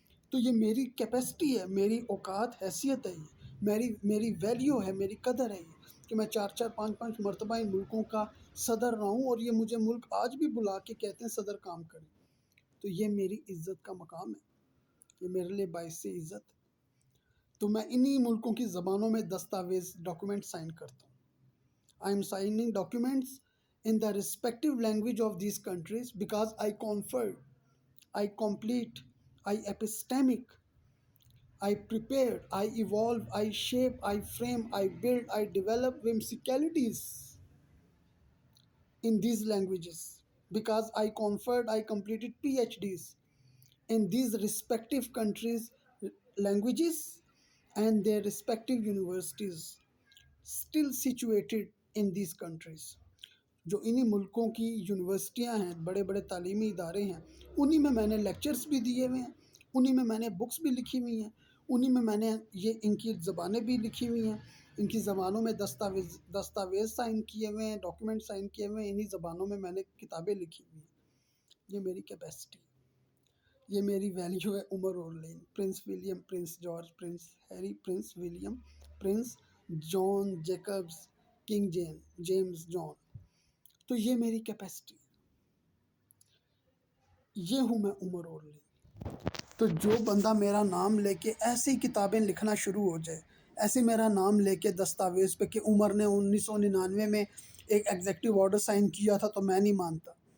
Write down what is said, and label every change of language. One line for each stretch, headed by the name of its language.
Urdu: تو یہ میری کیپیسٹی ہے، میری اوقات حیثیت ہے، یہ میری ویلیو ہے، میری قدر ہے یہ کہ میں 4 4 5 5 مرتبہ ان ملکوں کا صدر رہا ہوں. اور یہ مجھے ملک آج بھی بلا کے کہتے ہیں صدر کام کریں. تو یہ میری عزت کا مقام ہے، یہ میرے لیے باعث عزت ہے. تو میں انہی ملکوں کی زبانوں میں دستاویز ڈاکیومنٹ سائن کرتا ہوں.
English: I am signing documents in the respective language of these countries because I conferred, I complete, I epistemic, I prepared, I evolve, I shape, I frame, I build, I develop whimsicalities in these languages because I conferred, I completed PhDs in these respective countries' languages and their respective universities still situated in these countries.
Urdu: جو انہی ملکوں کی یونیورسٹیاں ہیں، بڑے بڑے تعلیمی ادارے ہیں، انہی میں نے لیکچرز بھی دیے ہوئے ہیں، انہی میں نے بکس بھی لکھی ہوئی ہیں، انہی میں نے ان کی زبانیں بھی لکھی ہوئی ہیں، ان کی زبانوں میں دستاویز سائن کیے ہوئے ہیں، ڈاکیومنٹ سائن کیے ہوئے ہیں. انہی زبانوں میں نے کتابیں لکھی ہوئی ہیں. یہ میری کیپیسٹی، یہ میری ویلیو ہے. عمر Orlen, prince William, prince George, prince Harry, prince William, prince جان جیکبز، کنگ جیمز جان. تو یہ میری کیپیسٹی، یہ ہوں میں عمر اورلین. تو جو بندہ میرا نام لے کے ایسی کتابیں لکھنا شروع ہو جائے، ایسے میرا نام لے کے دستاویز پہ کہ عمر نے 1999 میں ایک ایگزیکٹو آرڈر سائن کیا تھا، تو میں نہیں مانتا.